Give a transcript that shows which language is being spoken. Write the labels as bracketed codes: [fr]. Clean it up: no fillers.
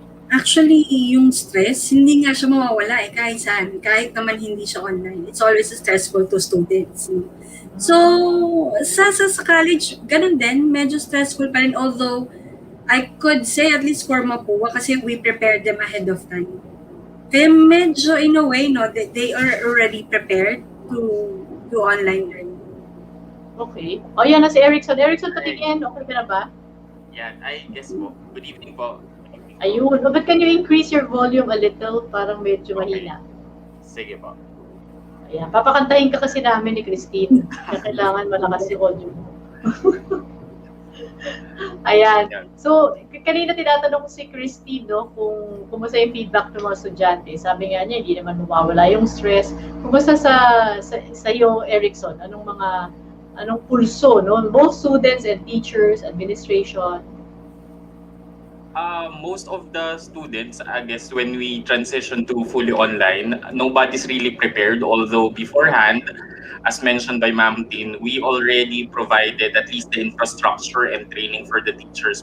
[tl] Actually, yung stress, hindi nga siya mawawala kahit saan. Kahit naman hindi siya online. [en] It's always stressful to students. So, [tl] sa college, ganun din. Medyo stressful pa rin. [en] Although, I could say at least for Mapua kasi we prepared them ahead of time. [tl] Kaya medyo [en] in a way, they are already prepared to do online learning. [tl] Okay. O, yan na si Ericson. Ericson, patingin. Okay ka na ba? [en] Yeah, I guess po. Good evening po. [tl] Ayun. [en] But can you increase your volume a little? [tl] Parang medyo mahina. Sige po. Ayan. Papakantahin ka kasi namin ni Christine. Kaya kailangan malakas yung audio mo. Ayan. So, kanina tinatanong ko si Christine, no, kung kumusta yung feedback ng mga estudyante. Sabi nga niya, hindi naman mawawala yung stress. Kumusta sa iyo, Ericson? Anong pulso, no? [en] Both students and teachers, administration. Most of the students, I guess, when we transition to fully online, nobody's really prepared. Although beforehand, as mentioned by Ma'am Tin, we already provided at least the infrastructure and training for the teachers.